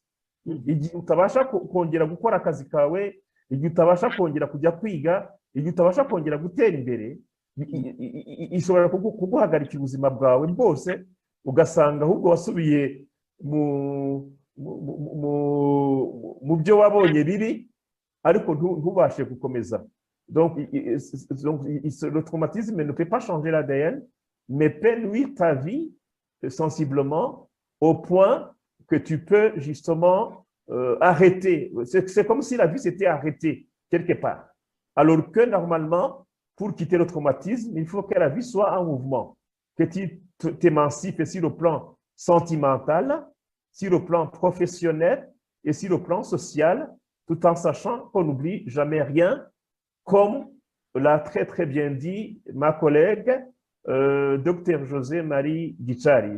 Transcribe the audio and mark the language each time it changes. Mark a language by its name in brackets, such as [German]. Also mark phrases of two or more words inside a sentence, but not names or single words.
[Kinyarwanda] Igihe utabasha kongera gukora akazi kawe, igihe utabasha kongera kujya kwiga, igihe utabasha kongera gutera imbere ishobora kuguhagarika ubuzima bwawe bwose, ugasanga ahubwo wasubiye mu byo wabonye bibi, ariko ntubashe gukomeza. [French] Donc le traumatisme ne peut pas changer l'ADN, mais peut nuire ta vie sensiblement au point que tu peux justement arrêter. C'est comme si la vie s'était arrêtée quelque part. Alors que normalement, pour quitter le traumatisme, il faut que la vie soit en mouvement, que tu t'émancipes sur le plan sentimental, sur le plan professionnel et sur le plan social, tout en sachant qu'on n'oublie jamais rien, comme l'a très très bien dit ma collègue, Dr José-Marie Guichari.